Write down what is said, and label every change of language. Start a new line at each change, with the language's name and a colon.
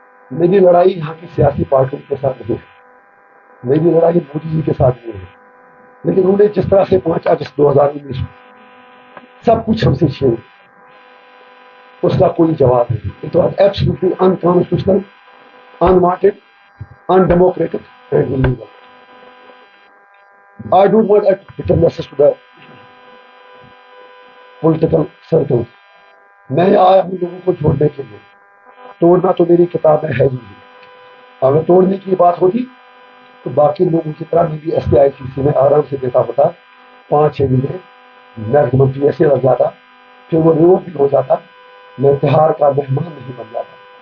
Urdu: میری لڑائی یہاں کی سیاسی پارٹیوں کے ساتھ نہیں ہے، میری لڑائی مودی جی کے ساتھ نہیں ہے. لیکن انہوں نے جس طرح سے 5 اگست 2019 سب کچھ ہم سے چھین، اس کا کوئی جواب نہیں.
English: It was absolutely unconstitutional, unwanted, undemocratic, and illegal. I don't want to return message to the political circles.
Urdu: میں آیا ہوں لوگوں کو جوڑنے کے لیے، توڑنا تو میری کتاب میں ہے ہی نہیں. اگر توڑنے کی بات ہوتی تو باقی لوگوں کی طرح میں بھی SKICC میں آرام سے دیتا ہوتا، 5-6 مہینے میکسیمم PSA لگ جاتا، پھر وہ ریوو بھی ہو جاتا، میں تہار کا مہمان نہیں بن جاتا.